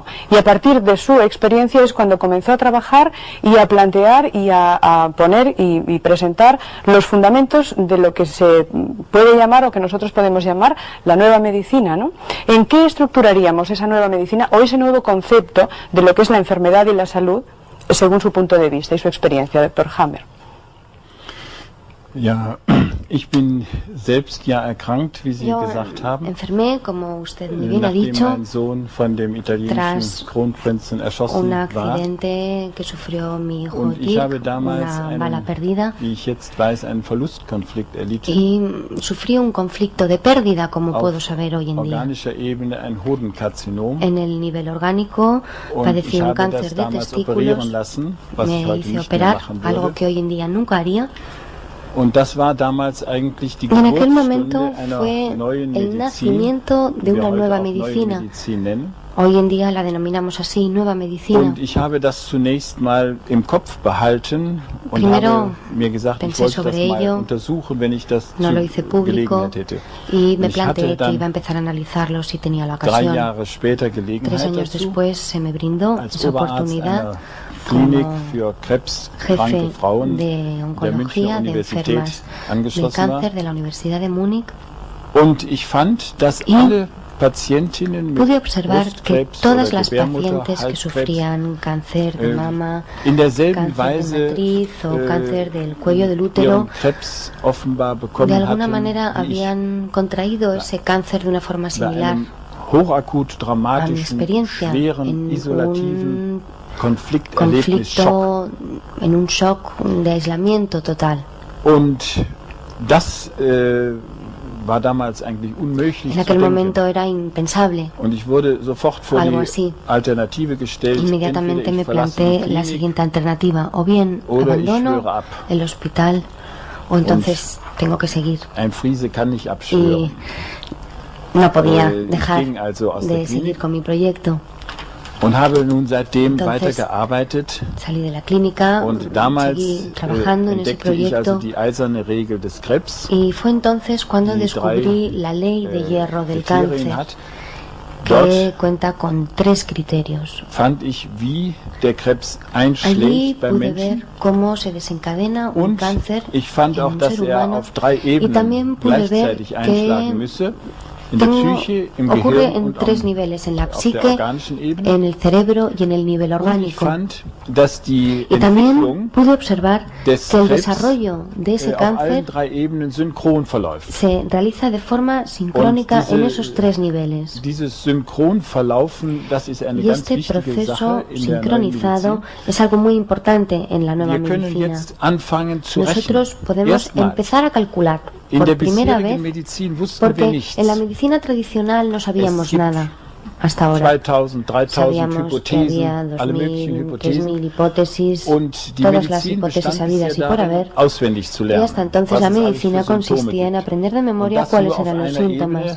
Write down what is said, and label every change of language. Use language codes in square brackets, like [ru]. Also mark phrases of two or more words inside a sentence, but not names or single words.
[es] Y a partir de su experiencia es cuando comenzó a trabajar y a plantear y a poner y presentar los fundamentos de lo que se puede llamar o que nosotros podemos llamar la nueva medicina, ¿no? ¿En qué estructuraríamos esa nueva medicina o ese nuevo concepto de lo que es la enfermedad y la salud según su punto de vista y su experiencia, doctor Hammer? [de] Ja, ich bin selbst ja erkrankt, wie Sie gesagt haben. [es] Enfermé, como usted muy bien ha dicho, [de] mein Sohn von dem italienischen Kronprinzen erschossen [es] un accidente que sufrió mi hijo [de] und ich habe Dirk, damals [es] una bala perdida, [de] wie ich jetzt weiß, einen Verlustkonflikt erlitten. [es] Y sufrí un conflicto de pérdida, como puedo saber hoy en día. [de] Organischer Ebene ein Hodenkarzinom. [es] En el nivel orgánico padecí un cáncer de testículos, me hice operar, algo que hoy en día nunca haría. [de] Und das war damals eigentlich die [es] en aquel [de] Geburtsstunde [es] momento fue el nacimiento de una nueva medicina. Hoy en día la denominamos así, nueva medicina. [de] Und ich habe das zunächst mal im Kopf behalten und [es] Primero [de] habe mir gesagt, ich wollte das mal untersuchen, wenn ich das [es] no lo hice público, [de] Gelegenheit hätte. [es] Y me planteé que iba a empezar a analizarlo si tenía la ocasión. [de] 3 Jahre später Gelegenheit [es] 3 años [de] dazu, [es] después se me brindó [de] als [es] esa [de] Oberarzt [es] oportunidad [de] einer Klinik [es] como [de] für krebskranke [es] jefe [de] Frauen [es] de [de] der Münchner [es] oncología de [de] Universität [es] enfermas de [de] angeschlossen war. [es] cáncer de la Universidad de Múnich. [de] Und ich fand, dass alle Patientinnen mit [es] Pude observar que [de] Brustkrebs [es] todas [de] oder [es] las pacientes que [de] Gebärmutterhalskrebs [es] sufrían cáncer de mama, [de] in derselben [es] cáncer de [de] Weise [es] matriz o cáncer del cuello del [de] ihren [es] útero, [de] Krebs offenbar bekommen [es] de alguna [de] hatten, [es] manera [de] wie ich, [es] habían contraído ese cáncer de una forma [de] bei [es] similar [de] einem hochakut [es] a mi [de] dramatischen, [es] experiencia [de] schweren, [es] en [de] isolativen [es] un [de] Konflikterlebnis, Schock. [es] conflicto, en un shock de aislamiento total. [de] Und das war damals eigentlich unmöglich [es] En [de] zu [es] aquel [de] denken. [es] momento era impensable. [de] Und ich wurde sofort vor [es] Algo [de] die [es] así. [de] Alternative gestellt, [es] Inmediatamente [de] entweder [es] me [de] ich verlasse [es] planteé [de] die [es] la [de] Klinik [es] siguiente alternativa: o bien [de] oder ich [es] abandono [de] schwöre ab. [es] el hospital o entonces tengo que seguir. [de] Ein Friese kann nicht [es] Y [de] abschwören. [es] no podía [de] Ich [es] dejar [de] ging also aus der [es] de seguir [de] Klinik [es] con mi proyecto. [de] und habe nun seitdem [es] Entonces, [de] weitergearbeitet. [es] Salí de la clínica, [de] Und damals [es] seguí trabajando en ese [de] entdeckte ich also [es] proyecto [de] die eiserne Regel des Krebs, [es] y fue entonces cuando [de] die [es] descubrí [de] 3 [es] la ley de hierro del [de] Kriterien [es] cáncer, [de] hat. [es] que [de] Dort [es] cuenta con 3 criterios. [de] fand ich, wie der Krebs [es] Allí [de] einschlägt beim [es] pude ver [de] Menschen. [es] cómo se desencadena un [de] Und [es] cáncer [de] ich fand [es] en [de] auch, [es] un [de] dass [es] ser [de] er [es] humano, [de] auf 3 [es] y también [de] Ebenen [es] pude ver [de] gleichzeitig einschlagen [es] que [de] müsse. In der Psyche, im [es] ocurre [de] Gehirn [es] en [de] und [es] 3 [de] am- [es] niveles, en la [de] auf der [es] psique, [de] organischen Ebene. [es] en el cerebro y en el nivel [de] Und ich [es] orgánico. [de] fand, dass die [es] Y también [de] Entwicklung [es] pude observar [de] des [es] que el [de] Krebs [es] desarrollo de ese [de] auf allen [es] cáncer [de] 3 Ebenen synchron verläuft. [es] se realiza de forma sincrónica [de] Und [es] en esos 3 niveles. [de] Dieses Synchronverlaufen, das ist eine [es] Y [de] ganz [es] este [de] wichtige [es] proceso [de] Sache in der neuen [es] sincronizado [de] Medizin. [es] es algo muy importante en la nueva [de] Wir können [es] medicina. [de] jetzt anfangen zu [es] Nosotros [de] rechnen. [es] podemos [de] Erstmals [es] empezar a calcular. por primera vez, porque en la medicina tradicional no sabíamos nada. Hasta ahora sabíamos que había 2.000, 3.000 hipótesis, todas las hipótesis habidas y por haber, y hasta entonces la medicina consistía en aprender de memoria cuáles eran los síntomas.